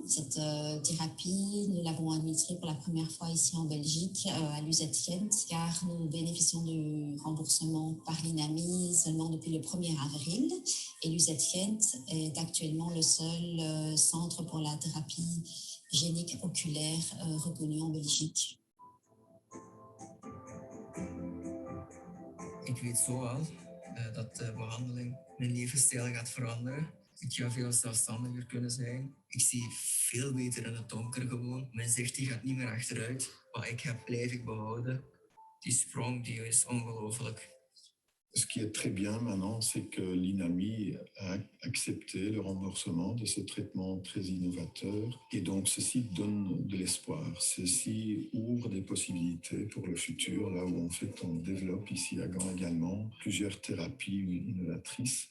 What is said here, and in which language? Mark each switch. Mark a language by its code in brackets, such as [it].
[fr] Cette thérapie, nous l'avons administrée pour la première fois ici en Belgique à l'UZGent, car nous bénéficions du remboursement par l'INAMI seulement depuis le 1er avril. Et l'UZGent est actuellement le seul centre pour la thérapie génique oculaire reconnu en Belgique. [nl] Ik weet zo wel dat de behandeling mijn levensstijl gaat veranderen. Ik ga veel zelfstandiger kunnen zijn. Ik zie veel beter in het donker gewoon. Mijn zicht die gaat niet meer achteruit. Wat ik heb, blijf ik behouden. Die sprong die is ongelooflijk. [fr] Ce qui est très bien maintenant, c'est que l'INAMI a accepté le remboursement de ce traitement très innovateur et donc ceci donne de l'espoir. Ceci ouvre des possibilités pour le futur, là où en fait on développe ici à Gand également plusieurs thérapies innovatrices.